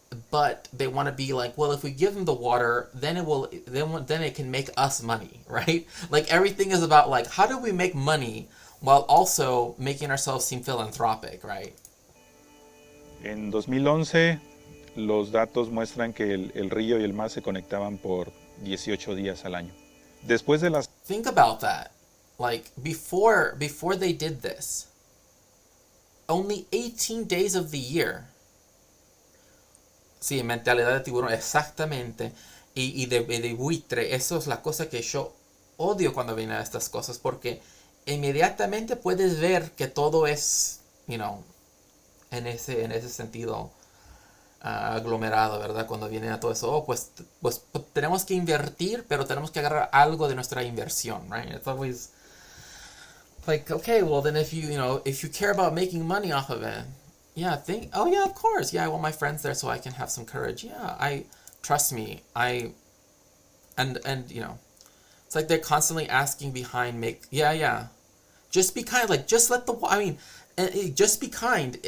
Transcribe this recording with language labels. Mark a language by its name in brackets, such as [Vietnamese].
[English] But they want to be like, well, if we give them the water, then it can make us money, right? Like, everything is about like, how do we make money while also making ourselves seem philanthropic, right? [Spanish] En 2011, los datos muestran que el río y el mar se conectaban por 18 días al año. Después de las... [English] Think about that. Like, before they did this, only 18 days of the year. [Spanish] Sí, mentalidad de tiburón, exactamente. Y de buitre, eso es la cosa que yo odio cuando vienen estas cosas porque inmediatamente puedes ver que todo es, en ese sentido aglomerado, ¿verdad? Cuando viene a todo eso, pues tenemos que invertir, pero tenemos que agarrar algo de nuestra inversión, right? [English] It's always like, okay, well then if you care about making money off of it, oh yeah, of course, yeah, I want my friends there so I can have some courage. Yeah, trust me, and it's like they're constantly asking behind, just be kind, like just let just be kind.